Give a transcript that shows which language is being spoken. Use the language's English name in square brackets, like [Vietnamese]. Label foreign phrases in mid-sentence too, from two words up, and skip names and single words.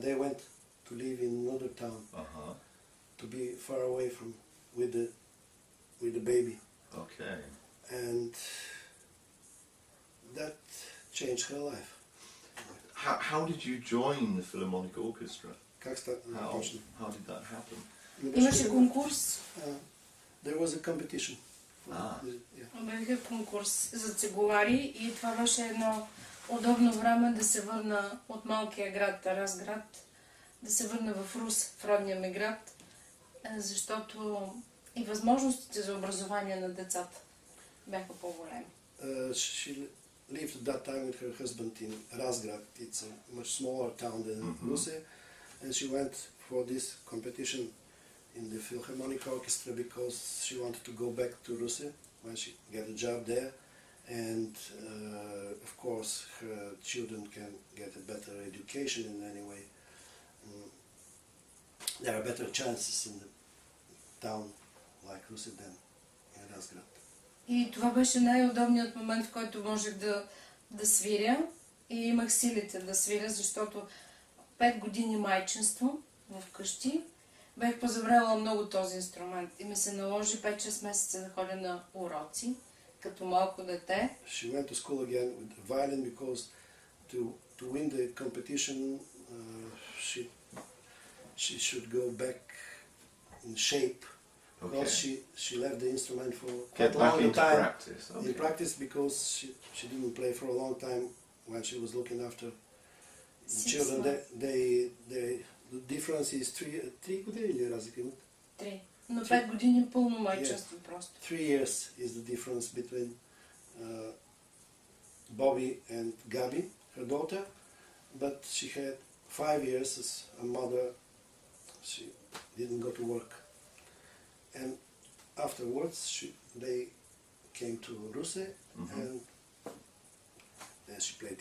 [English] They went to live in another town to be far away from with the baby. Okay. And that changed her life. How did you join the Philharmonic Orchestra? How did that happen? [Bulgarian] Имаше конкурс. [English] There was a competition. [Bulgarian] Беше конкурс за цигулари и това беше едно удобно време да се върна от малкия град Разград, да се върна в Рус, в родния ми град, защото и възможностите за образование на децата бяха по-големи. [English] She lived at that time with her husband in Razgrad. It's a much smaller town than Russe, and she went for this competition in the Philharmonic Orchestra because she wanted to go back to Russe when she got a job there, and of course her children can get a better education in any way. There are better chances in the town like Russe than in Razgrad. [Bulgarian] И това беше най-удобният момент, в който можех да свиря и имах силите да свиря, защото 5 години майчинство в къщи бях позабравила много този инструмент и ми се наложи 5-6 месеца да ходя на уроци, като малко дете. [English] She went to school again with the violin because to win the competition she should go back in shape, because she left the instrument for quite a long time. Practice. Okay. In practice, because she didn't play for a long time when she was looking after the children. The difference is [Bulgarian] 3 години или разлика имат? 3. Но 5 години пълно майчинство просто. [English] 3 years is the difference between Bobby and Gabi, her daughter, but she had 5 years as a mother. She didn't go to work, and afterwards they came to Russe, and then she played.